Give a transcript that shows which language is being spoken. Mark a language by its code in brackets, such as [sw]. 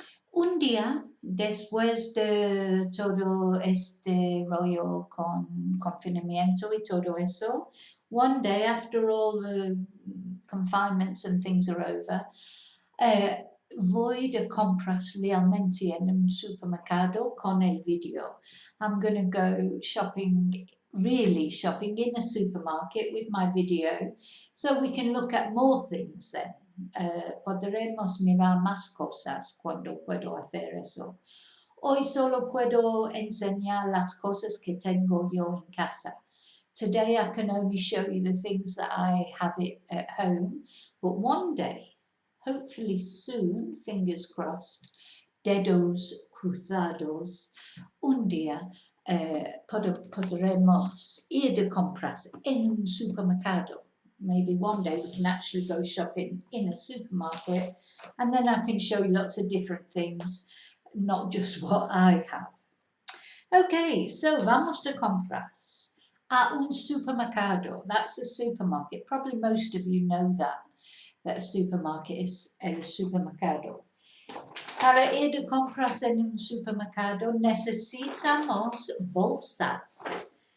[es] Un día, después de todo este rollo con confinamiento y todo eso, [en] one day after all the confinements and things are over, [es] voy de compras realmente en un supermercado con el video. [en] I'm going to go shopping, really shopping in a supermarket with my video, so we can look at more things then. [es] Podremos mirar más cosas cuando puedo hacer eso. Hoy solo puedo enseñar las cosas que tengo yo en casa. [en] Today I can only show you the things that I have at home, but one day, hopefully soon, fingers crossed, [es] dedos cruzados, un día podremos ir de compras en un supermercado. [en] Maybe one day we can actually go shopping in a supermarket, and then I can show you lots of different things, not just what I have. [es] Okay, so vamos de compras. A un supermercado. [en] That's a supermarket. Probably most of you know that a supermarket is el supermercado. [es] Para ir de compras en un supermercado necesitamos bolsas.